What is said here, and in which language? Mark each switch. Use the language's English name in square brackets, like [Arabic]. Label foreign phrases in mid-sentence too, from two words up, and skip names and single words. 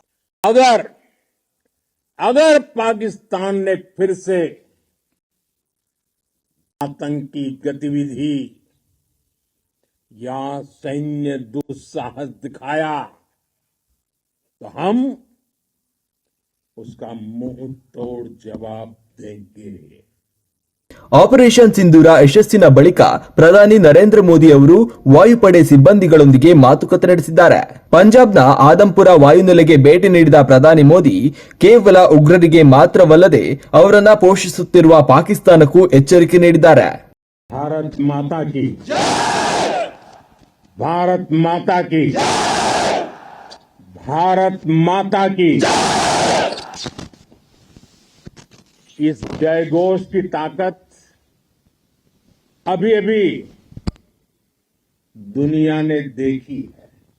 [Hindi] अगर अगर पाकिस्तान ने फिर से आतंकी गतिविधि या सैन्य दुस्साहस दिखाया तो हम उसका मुंह तोड़ जवाब देंगे। [Kannada] ಆಪರೇಷನ್ ಸಿಂಧೂರ ಯಶಸ್ಸಿನ ಬಳಿಕ ಪ್ರಧಾನಿ ನರೇಂದ್ರ ಮೋದಿ ಅವರು ವಾಯುಪಡೆ ಸಿಬ್ಬಂದಿಗಳೊಂದಿಗೆ ಮಾತುಕತೆ ನಡೆಸಿದ್ದಾರೆ. ಪಂಜಾಬ್ನ ಆದಂಪುರ ವಾಯುನೆಲೆಗೆ ಭೇಟಿ ನೀಡಿದ ಪ್ರಧಾನಿ ಮೋದಿ ಕೇವಲ ಉಗ್ರರಿಗೆ ಮಾತ್ರವಲ್ಲದೆ ಅವರನ್ನ ಪೋಷಿಸುತ್ತಿರುವ ಪಾಕಿಸ್ತಾನಕ್ಕೂ ಎಚ್ಚರಿಕೆ ನೀಡಿದ್ದಾರೆ. [Hindi] भारत माता की भारत माता की भारत माता की इस जयघोष की ताकत अभी अभी दुनिया ने देखी है।